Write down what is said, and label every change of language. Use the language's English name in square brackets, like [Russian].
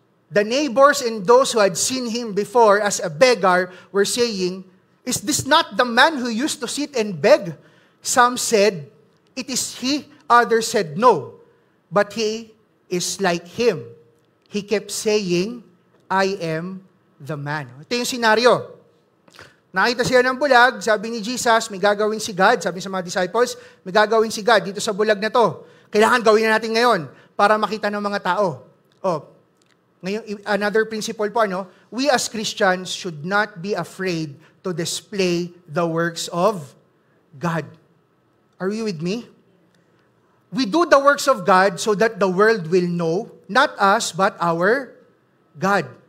[English] The neighbors and those who had seen him before as a beggar were saying, is this not the man who used to sit and beg? Some said, it is he. Others said, no. But he is like him. He kept saying, I am the man. [Filipino] Ito yung senaryo. Nakita siya ng bulag, sabi ni Jesus, may gagawin si God, sabi sa mga disciples, may gagawin si God dito sa bulag na to. Kailangan gawin na natin ngayon para makita ng mga tao. [English] Ngayon, another principle po, we as Christians should not be afraid to display the works of God. Are you with me? We do the works of God so that the world will know, not us, but our God.